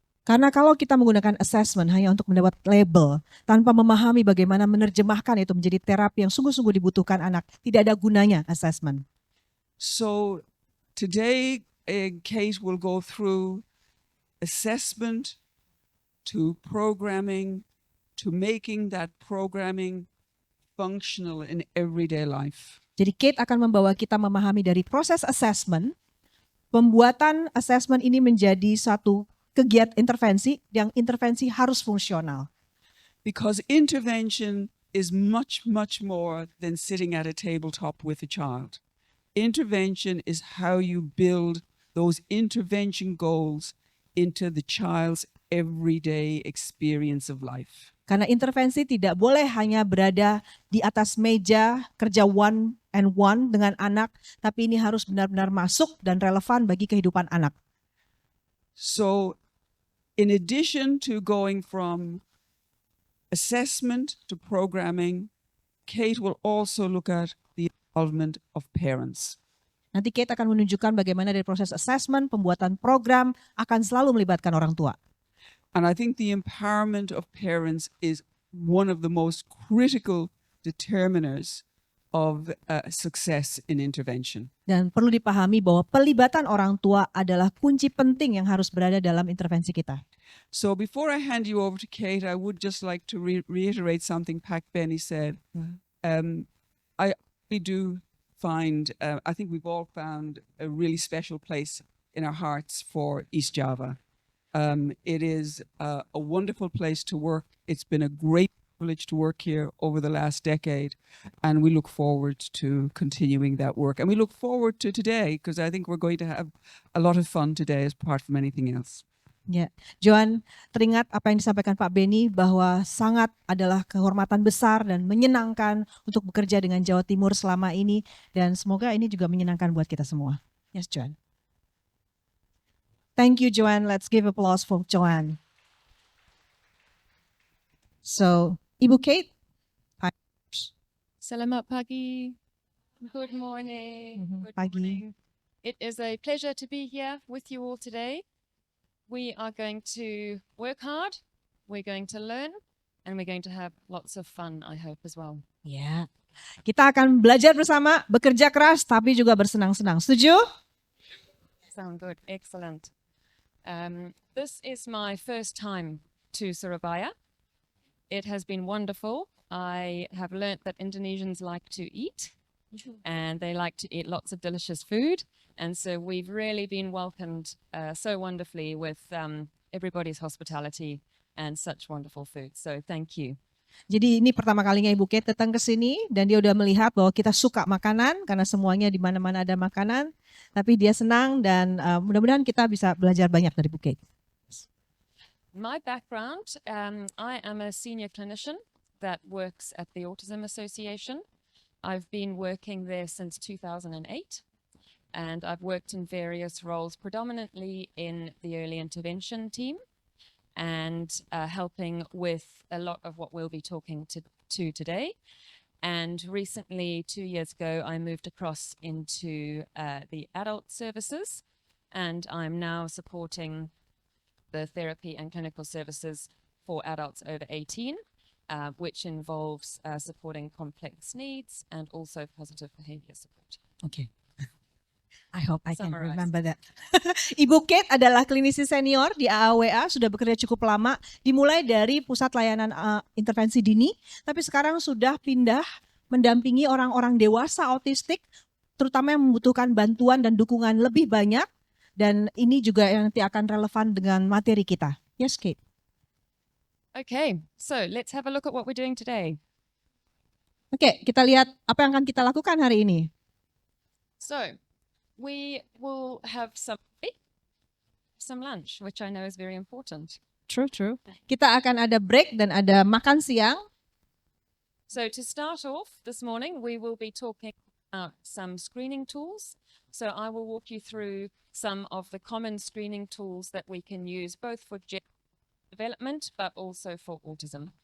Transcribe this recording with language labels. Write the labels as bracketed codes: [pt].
[id] Karena kalau kita menggunakan assessment hanya untuk mendapat label tanpa memahami bagaimana menerjemahkan itu menjadi terapi yang sungguh-sungguh dibutuhkan anak, tidak ada gunanya assessment. [en] So today, Kate will go through assessment to programming to making that programming functional in everyday life. [id] Jadi Kate akan membawa kita memahami dari proses assessment, pembuatan assessment ini menjadi satu kegiatan intervensi yang intervensi harus fungsional. [en] Because intervention is much, much more than sitting at a tabletop with a child. Intervention is how you build those intervention goals into the child's everyday experience of life. [id] Karena intervensi tidak boleh hanya berada di atas meja kerja [en] one and one [id] dengan anak, tapi ini harus benar-benar masuk dan relevan bagi kehidupan anak. [en] So, in addition to going from assessment to programming, Kate will also look at the involvement of parents. [id] Nanti Kate akan menunjukkan bagaimana dari proses assessment, pembuatan program akan selalu melibatkan orang tua. [en] And I think the empowerment of parents is one of the most critical determiners of success in intervention. [id] Dan perlu dipahami bahwa pelibatan orang tua adalah kunci penting yang harus berada dalam intervensi kita. [en] So before I hand you over to Kate, I would just like to reiterate something Pak Benny said. I really do find, I think we've all found a really special place in our hearts for East Java. It is a wonderful place to work. It's been a great privilege to work here over the last decade, and we look forward to continuing that work. And we look forward to today, because I think we're going to have a lot of fun today apart from anything else. [id] Ya, Joan, teringat apa yang disampaikan Pak Benny bahwa sangat adalah kehormatan besar dan menyenangkan untuk bekerja dengan Jawa Timur selama ini, dan semoga ini juga menyenangkan buat kita semua. [en] Yes, Joan. Thank you, Joan. Let's give applause for Joan. So, Ibu Kate. [id] Selamat pagi. [en] Good morning. Good [id] Pagi. [en] morning. It is a pleasure to be here with you all today. We are going to work hard, we're going to learn, and we're going to have lots of fun, I hope, as well. [id] Ya, kita akan belajar bersama, bekerja keras, tapi juga bersenang-senang. Setuju? [en] Sound good. Excellent. This is my first time to Surabaya. It has been wonderful. I have learnt that Indonesians like to eat, and they like to eat lots of delicious food. And so we've really been welcomed so wonderfully with everybody's hospitality and such wonderful food. So thank you. [id] Jadi ini pertama kalinya Ibu Kate datang ke sini dan dia udah melihat bahwa kita suka makanan karena semuanya di mana-mana ada makanan. Tapi dia senang dan mudah-mudahan kita bisa belajar banyak dari Ibu Kate. [en] My background, I am a senior clinician that works at the Autism Association. I've been working there since 2008. And I've worked in various roles, predominantly in the early intervention team and helping with a lot of what we'll be talking to today. And recently, 2 years ago, I moved across into the adult services, and I'm now supporting the therapy and clinical services for adults over 18, which involves supporting complex needs and also positive behavior support. Okay. I hope I can Summarize. remember that. [id] Ibu Kate adalah klinisi senior di AAWA, sudah bekerja cukup lama, dimulai dari pusat layanan intervensi dini, tapi sekarang sudah pindah mendampingi orang-orang dewasa autistik, terutama yang membutuhkan bantuan dan dukungan lebih banyak, dan ini juga yang nanti akan relevan dengan materi kita. [en] Yes, Kate. Okay, so let's have a look at what we're doing today. [id] Oke, kita lihat apa yang akan kita lakukan hari ini. [en] So we will have some lunch, which I know is very important. True. [id] Kita akan ada break dan ada makan siang. [en] So to start off this morning, we will be talking about some screening tools. So I will walk you through some of the common screening tools that we can use both for development but also for autism.